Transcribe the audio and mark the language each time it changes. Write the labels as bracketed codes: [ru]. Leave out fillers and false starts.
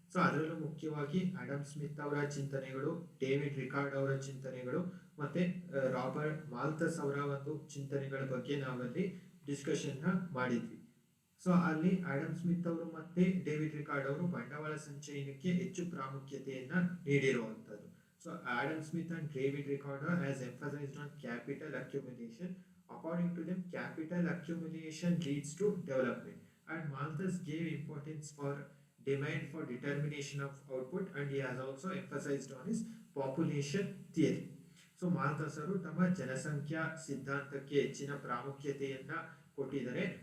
[kn] So ಅದರಲ್ಲೂ ಮುಖ್ಯವಾಗಿ Adam Smith ಅವರ ಚಿಂತನೆಗಳು, ಡೇವಿಡ್ ರಿಕಾರ್ಡ್ ಅವರ ಚಿಂತನೆಗಳು ಮತ್ತೆ ರಾಬರ್ಟ್ ಮಾಲ್ಥಸ್ ಅವರ ಒಂದು ಚಿಂತನೆಗಳ ಬಗ್ಗೆ ನಾವಲ್ಲಿ ಡಿಸ್ಕಷನ್ ಮಾಡಿದ್ವಿ. ಸೊ ಅಲ್ಲಿ ಆಡಮ್ ಸ್ಮಿತ್ ಅವರು ಮತ್ತೆ ಡೇವಿಡ್ ರಿಕಾರ್ಡ್ ಅವರು ಬಂಡವಾಳ ಸಂಚಯನಕ್ಕೆ ಹೆಚ್ಚು ಪ್ರಾಮುಖ್ಯತೆಯನ್ನ ನೀಡಿರುವಂತದ್ದು. [en] So Adam Smith and David Ricardo has emphasised on capital accumulation. According to them, capital accumulation leads to development and Malthus gave importance for demand for determination of output, and he has also emphasized on his population theory. [kn] So ಮಾಲ್ಥಸ್ ಅವರು ತಮ್ಮ ಜನಸಂಖ್ಯಾ ಸಿದ್ಧಾಂತಕ್ಕೆ ಹೆಚ್ಚಿನ ಪ್ರಾಮುಖ್ಯತೆಯನ್ನ ಕೊಟ್ಟಿದ್ದಾರೆ.